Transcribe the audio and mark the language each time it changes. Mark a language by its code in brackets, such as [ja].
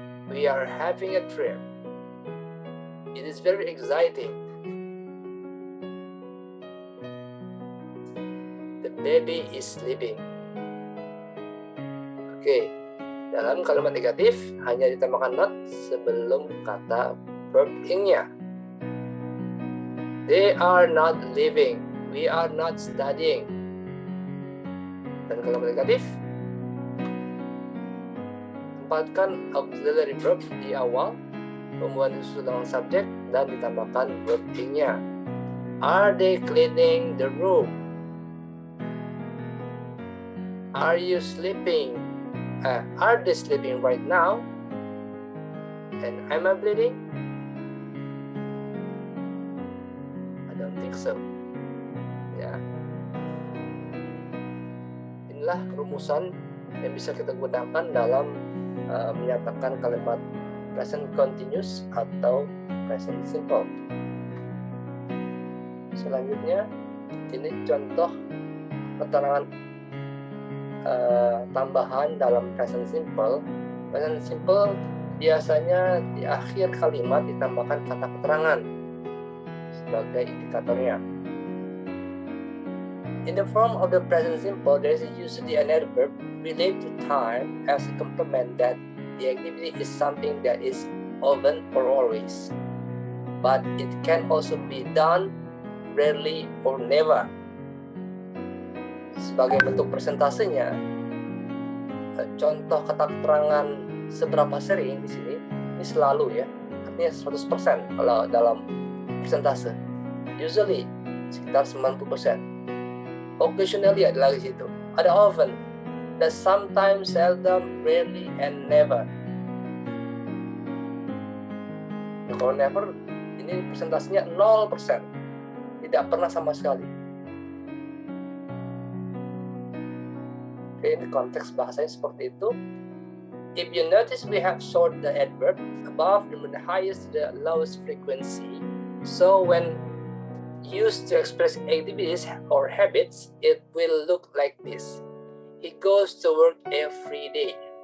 [en] We are having a trip. It is very exciting. The baby is sleeping. [id] Oke, dalam kalimat negatif hanya ditambahkan not sebelum kata verb ing-nya. [en] They are not living. We are not studying. [id] Dan kalau negatif, tempatkan auxiliary verb di awal, kemudian disusul dengan subjek dan ditambahkan verb ing-nya. [en] Are they cleaning the room? Are you sleeping? Are they sleeping right now? And am I bleeding? I don't think so. Ya. [id] Inilah rumusan yang bisa kita gunakan dalam menyatakan kalimat present continuous atau present simple. Selanjutnya, ini contoh keterangan tambahan dalam present simple. Present simple biasanya di akhir kalimat ditambahkan kata keterangan sebagai indikatornya. [en] In the form of the present simple, there is usually an adverb related to time as a complement that the activity is something that is often or always, but it can also be done rarely or never. [id] Sebagai bentuk persentasenya, contoh kata keterangan seberapa sering di sini ini selalu ya, artinya 100% kalau dalam persentase. Usually sekitar 90%. [en] Occasionally [id] ada lagi situ. [en] Ada often, ada sometimes, seldom, rarely, and never. [id] Ya, kalau never, ini persentasenya 0%. Tidak pernah sama sekali. Oke, ini konteks bahasanya seperti itu. [en] If you notice, we have sorted the adverb above from the highest to the lowest frequency. So when used to express activities or habits, it will look like this. He goes to work every day.